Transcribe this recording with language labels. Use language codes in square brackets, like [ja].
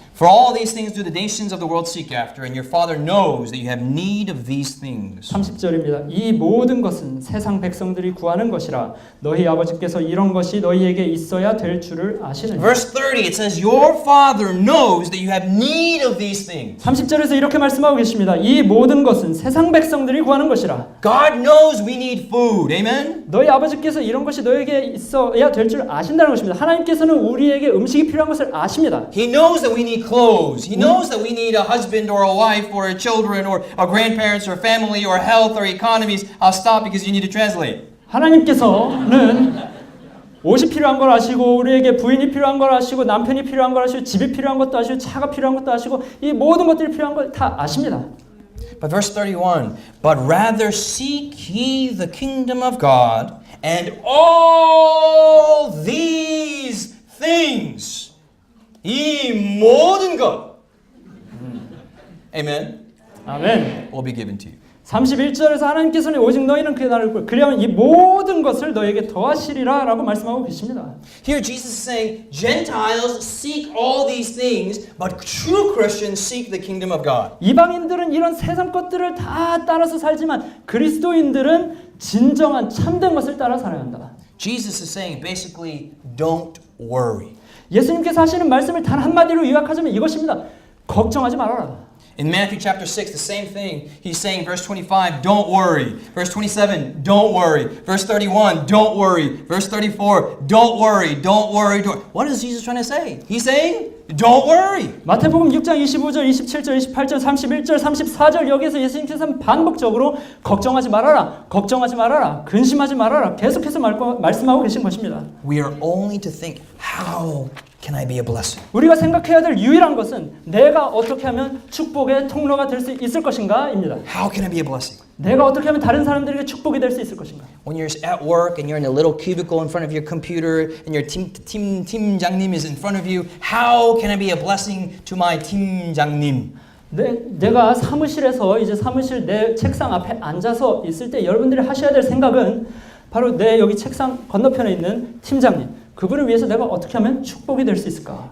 [en] For all these things do the nations of the world seek after, and your Father knows that you have need of these things. [ko] 30절입니다. 이 모든 것은 세상 백성들이 구하는 것이라 너희 아버지께서 이런 것이 너희에게 있어야 될 줄을 아시느니라. [en] Verse 30, it says, Your Father knows that you have need of these things. [ko] 30절에서 이렇게 말씀하고 계십니다. 이 모든 것은 세상 백성들이 구하는 것이라. [en] God knows we need food. Amen? [ko] 너희 아버지께서 이런 것이 너에게 있어야 될 줄 아신다는 것입니다. 하나님께서는 우리에게 음식이 필요한 것을 아십니다. [en] He knows that we need clothes. He knows that we need a husband or a wife or children or grandparents or family or health or economies. I'll stop because you need to translate. [ko] 하나님께서는 옷이 필요한 걸 아시고 우리에게 부인이 필요한 걸 아시고 남편이 필요한 걸 아시고 집이 필요한 것도 아시고 차가 필요한 것도 아시고 이 모든 것들이 필요한 걸 다 아십니다. [en] But verse 31, but rather seek ye the kingdom of God, and all these things, [ko] 이 모든 것, [en] amen, [ko] 아멘. [en] will be given to you. [ko] 31절에서 하나님께서는 오직 너희는 그의 나라를 구하라. 그리하면 이 모든 것을 너희에게 더하시리라 라고 말씀하고 계십니다. [en] Here Jesus is saying, Gentiles seek all these things, but true Christians seek the kingdom of God. [ko] 이방인들은 이런 세상 것들을 다 따라서 살지만 그리스도인들은 진정한 참된 것을 따라 살아야 한다. [en] Jesus is saying basically, don't worry. [ko] 예수님께서 하시는 말씀을 단 한마디로 요약하자면 이것입니다. 걱정하지 말아라. [en] In Matthew chapter 6, the same thing. He's saying, verse 25, don't worry. Verse 27, don't worry. Verse 31, don't worry. Verse 34, don't worry, don't worry, don't worry. What is Jesus trying to say? He's saying, don't worry. [ko] 마태복음 6장 25절, 27절, 28절, 31절, 34절 여기에서 예수님께서는 반복적으로 걱정하지 말아라, 걱정하지 말아라, 근심하지 말아라 계속해서 말씀하고 계신 것입니다. [en] We are only to think, how can I be a blessing? [ko] 우리가 생각해야 될 유일한 것은 내가 어떻게 하면 축복의 축복의 통로가 될 수 있을 것인가입니다. [en] How can I be a blessing? [ko] 내가 어떻게 하면 다른 사람들에게 축복이 될 수 있을 것인가? [en] When you're at work and you're in a little cubicle in front of your computer and your 팀장님 is in front of you, how can I be a blessing to my 팀장님? [ko] 내가 사무실에서 이제 사무실 내 책상 앞에 앉아서 있을 때 여러분들이 하셔야 될 생각은 바로 내 여기 책상 건너편에 있는 팀장님 그분을 위해서 내가 어떻게 하면 축복이 될 수 있을까?